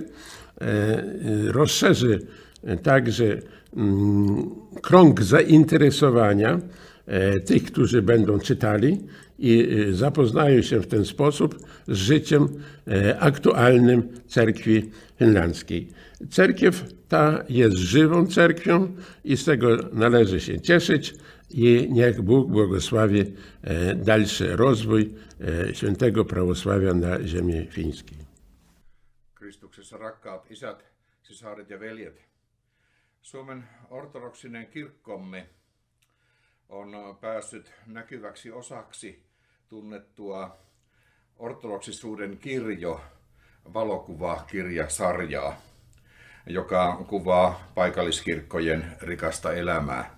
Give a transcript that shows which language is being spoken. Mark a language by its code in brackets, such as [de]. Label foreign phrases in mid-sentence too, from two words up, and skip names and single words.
[pl] Rozszerzy także krąg zainteresowania tych, którzy będą czytali i zapoznają się w ten sposób z życiem aktualnym cerkwi finlandzkiej. Cerkiew ta jest żywą cerkwią i z tego należy się cieszyć i niech Bóg błogosławi dalszy rozwój świętego prawosławia na ziemi fińskiej. [fi] Kristuksessa rakkaat isät, sisaret ja veljet. Suomen ortodoksinen kirkkomme on päässyt näkyväksi osaksi tunnettua ortodoksisuuden kirjo valokuvakirjasarjaa, joka kuvaa paikalliskirkkojen rikasta elämää.